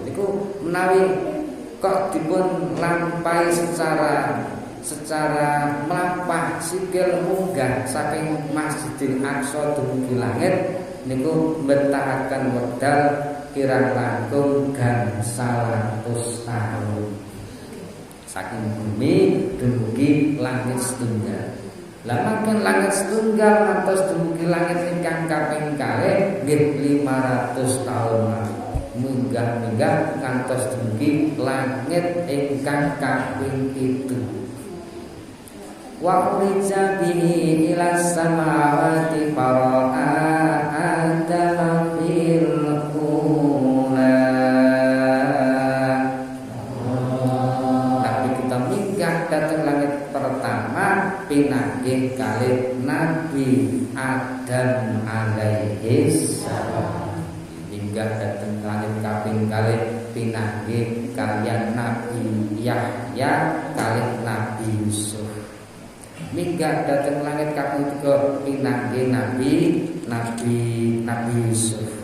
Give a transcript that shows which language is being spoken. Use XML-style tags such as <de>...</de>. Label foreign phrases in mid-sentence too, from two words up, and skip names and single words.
<jv>Niku menawi kok dipun lampahi secara melampah sikil munggah saking Masjidil Aqsa dumugi langit niku mbetahaken wekdal kirang langkung gangsal atus taun saking bumi dumugi langit setunggal. Lah makin langit setunggal ngantos dumugi langit ingkang kaping kalih nggih 500 taun munggah-munggah ngantos dumugi langit ingkang kaping 7.</jv> <ar>Wa urija bihi ila samawati fara'a adama fil ula.</ar> <jv>Tapi kita minggah datang langit pertama pinanggih kalih Nabi Adam</jv> <ar>alaihi salam.</ar> <jv>Minggah datang langit kaping kalih pinanggih kalian Nabi Yahya kalih Nabi Yusuf. Minggah dateng langit kaping 3 pinanggih Nabi Yusuf.</jv>